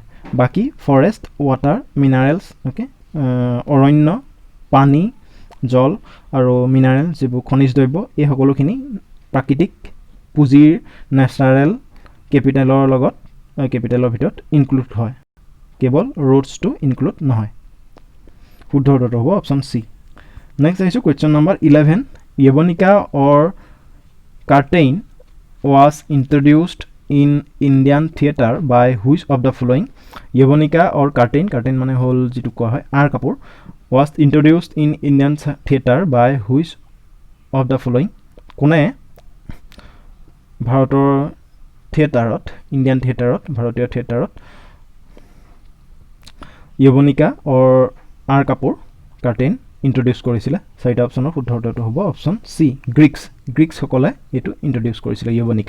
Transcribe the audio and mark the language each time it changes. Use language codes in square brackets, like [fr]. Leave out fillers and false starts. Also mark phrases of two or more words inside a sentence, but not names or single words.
[as] বাকী ফৰেষ্ট, ৱাটাৰ, মিনাৰেলছ, অ'কে, অৰণ্য, পানী, জল আৰু মিনাৰেল যিবোৰ খনিজ দ্ৰব্য, এই সকলোখিনি প্ৰাকৃতিক পুঁজিৰ [en] natural capitalৰ [as] ভিতৰত ইনক্লুড হয়। কেৱল ৰোডছটো ইনক্লুড নহয়। শুদ্ধ উত্তৰটো হ'ব অপশ্যন চি। [en] নেক্সট আহিছোঁ question number 11, Yavanika or curtain was introduced in Indian theatre by which of the following. Yavanika or curtain [as] মানে হ'ল যিটো কোৱা হয় আঁৰ কাপোৰ, [en] was introduced in Indian theatre by which of the following. [as] কোনে ভাৰতীয় থিয়েটাৰত য়ৱনিকা অৰ আঁৰ কাপোৰ কাৰ্টেইন ইন্ট্ৰডিউচ কৰিছিলে? চাৰিটা অপশ্যনৰ শুদ্ধ উত্তৰটো হ'ব অপশ্যন চি গ্ৰীকসকলে এইটো ইন্ট্ৰডিউচ কৰিছিলে য়ৱনিকা।